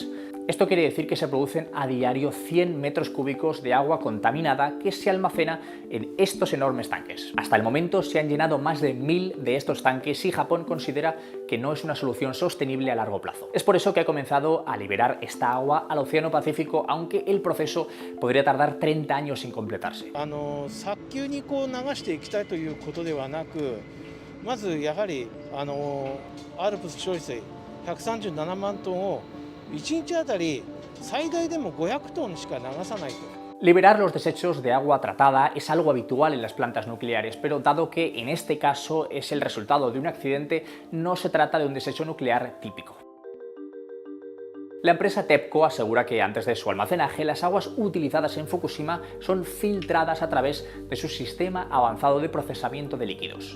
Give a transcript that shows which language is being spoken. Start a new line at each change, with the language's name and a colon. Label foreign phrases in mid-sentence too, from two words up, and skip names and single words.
Spanish: Esto quiere decir que se producen a diario 100 metros cúbicos de agua contaminada que se almacena en estos enormes tanques. Hasta el momento se han llenado más de 1000 de estos tanques y Japón considera que no es una solución sostenible a largo plazo. Es por eso que ha comenzado a liberar esta agua al Océano Pacífico, aunque el proceso podría tardar 30 años sin completarse.
Japanese: 早急に流していきたいということではなく、まずやはりアルプス処理水137万トンを1日あたり最大でも500トンしか流さないと。
Spanish: Liberar los desechos de agua tratada es algo habitual en las plantas nucleares, pero dado que en este caso es el resultado de un accidente, no se trata de un desecho nuclear típico. La empresa TEPCO asegura que antes de su almacenaje, las aguas utilizadas en Fukushima son filtradas a través de su sistema avanzado de procesamiento de líquidos.